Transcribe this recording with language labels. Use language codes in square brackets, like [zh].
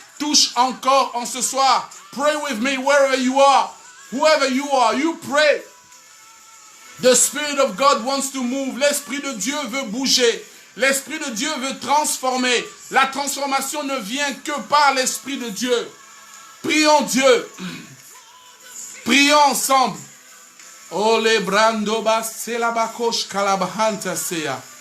[fr] Touche encore en ce soir. [en] Pray with me wherever you are. Whoever you are, you pray. The Spirit of God wants to move. [fr] L'Esprit de Dieu veut bouger. L'Esprit de Dieu veut transformer. La transformation ne vient que par l'Esprit de Dieu. Prions Dieu. Prions ensemble. Ole brandoba selabakosh kalabahanta seya.